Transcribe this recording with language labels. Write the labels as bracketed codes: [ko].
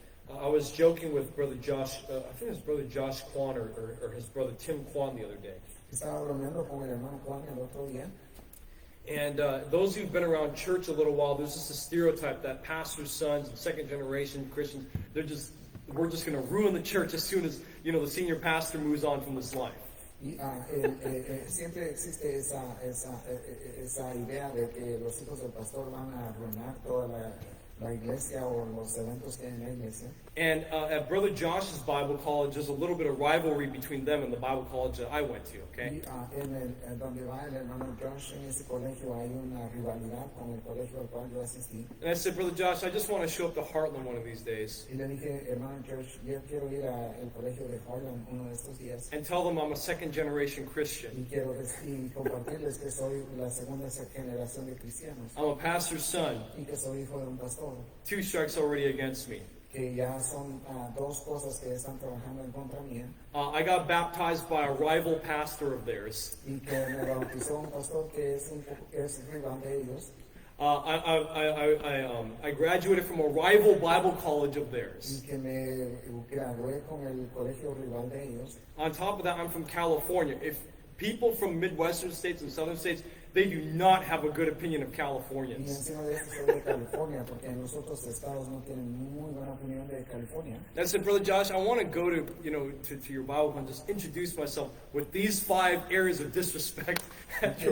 [en] I was joking with Brother Josh, I think it was Brother Josh Kwan or his brother Tim Kwan the other day. [es] Estaba bromeando con el hermano Juan el otro día. [en] And those who've been around church a little while, there's just a stereotype that pastors' sons and second generation Christians, we're just going to ruin the church as soon as, the senior pastor moves on from this life. [es] Y siempre existe esa idea de que los hijos del pastor van a arruinar toda la iglesia o los eventos que hay en la iglesia. [en] And at Brother Josh's Bible college, there's a little bit of rivalry between them and the Bible college that I went to, okay? [es] Y donde va el hermano Josh, en ese colegio hay una rivalidad con el colegio al cual yo asistí. [en] And I said, Brother Josh, I just want to show up to Heartland one of these days [es] Y le dije, hermano Josh, yo quiero ir al colegio de Harlem uno de estos días. [en] and tell them I'm a second generation Christian. [es] Y quiero compartirles que soy la segunda generación de cristianos. [en] I'm a pastor's son. [es] Y que soy hijo de un pastor. [en] 2 strikes already against me. [es] Que ya son dos cosas que están trabajando en contra mía. [en] I got baptized by a rival pastor of theirs. [es] Y que me bautizó un pastor que es rival de ellos. [en] I graduated from a rival Bible college of [es] y [en] theirs. [es] que me gradué con el colegio rival de ellos. [en] On top of that, I'm from California. If people from Midwestern states and Southern states, they do not have a good opinion of [es] Y [en] Californians. [es] encima de eso soy de California, porque en los otros estados no tienen muy buena opinión de California. [en] I said, Brother Josh, I want to go to, to your Bible and just introduce myself with these 5 areas of disrespect at your